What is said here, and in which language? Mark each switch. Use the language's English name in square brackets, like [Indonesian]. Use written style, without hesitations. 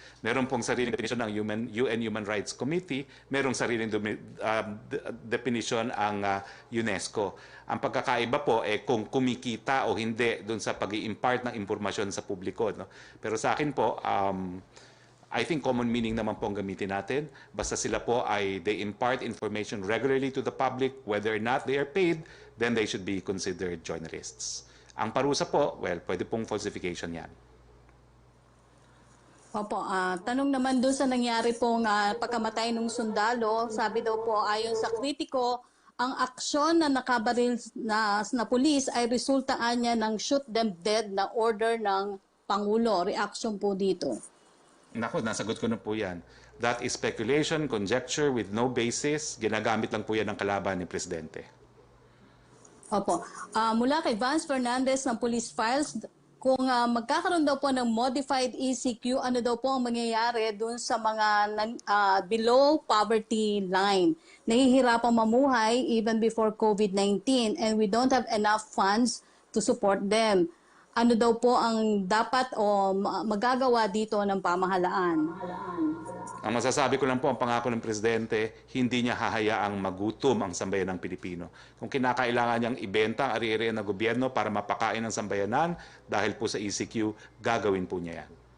[Filipino] Meron pong sariling definisyon ng UN Human Rights Committee, merong sariling definisyon ang UNESCO. Ang pagkakaiba po kung kumikita o hindi doon sa pag-i-impart ng impormasyon sa publiko. No? Pero sa akin po, [English] I think common meaning [Filipino] naman po ang gamitin natin. Basta sila po ay [English] they impart information regularly to the public, whether or not they are paid, then they should be considered journalists. [Filipino] Ang parusa po, well, pwede pong falsification yan. Opo, tanong naman doon sa nangyari pong pagkamatay ng sundalo, sabi daw po ayon sa kritiko, ang aksyon na nakabaril na pulis ay resultaan niya ng [English] shoot them dead [Filipino] na order ng Pangulo. Reaction po dito. Naku, nasagot ko na po yan. [English] That is speculation, conjecture with no basis. [Filipino] Ginagamit lang po yan ng kalaban ni Presidente. Opo. Mula kay Vance Fernandez ng Police Files, kung magkakaroon daw po ng modified ECQ, ano daw po ang mangyayari dun sa mga below poverty line? Nahihirapang mamuhay [English] even before COVID-19 and we don't have enough funds to support them. [Filipino] Ano daw po ang dapat o magagawa dito ng pamahalaan? Ang masasabi ko lang po, ang pangako ng Presidente, hindi niya hahayaang magutom ang sambayan ng Pilipino. Kung kinakailangan niyang ibenta ang ari-arian ng gobyerno para mapakain ang sambayanan dahil po sa ECQ, gagawin po niya yan.